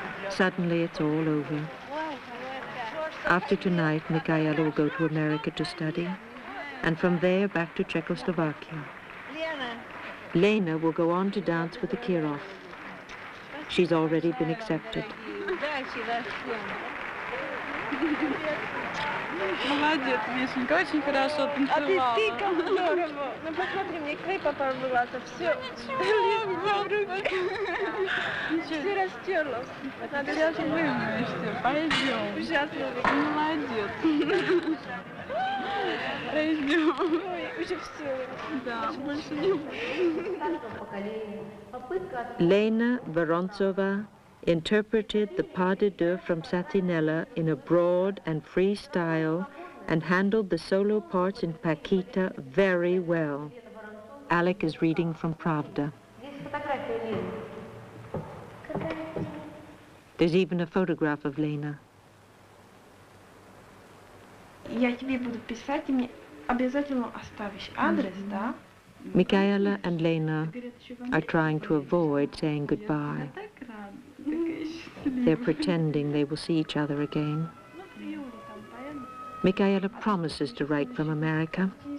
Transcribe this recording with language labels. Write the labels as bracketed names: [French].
[English] Suddenly, it's all over. After tonight, Michaela will go to America to study, and from there back to Czechoslovakia. Lena will go on to dance with the Kirov. She's already been accepted. [Russian] Молодец, Мишенька, очень хорошо танцевала. А ты как здорово. Ну посмотри, мне клей попал в глаз, а все все растерло. Надо Сейчас вымоешься, пойдем. ужасно. Молодец. Пойдем. Ой, уже все. Да, больше не буду. [English] Lena Vorontsova interpreted the pas de deux from Satinella in a broad and free style and handled the solo parts in Paquita very well. Alec is reading from Pravda. There's even a photograph of Lena. [Russian] Я тебе буду писать, и мне обязательно оставишь адрес, да? [English] Michaela and Lena are trying to avoid saying goodbye. They're pretending they will see each other again. Michaela promises to write from America.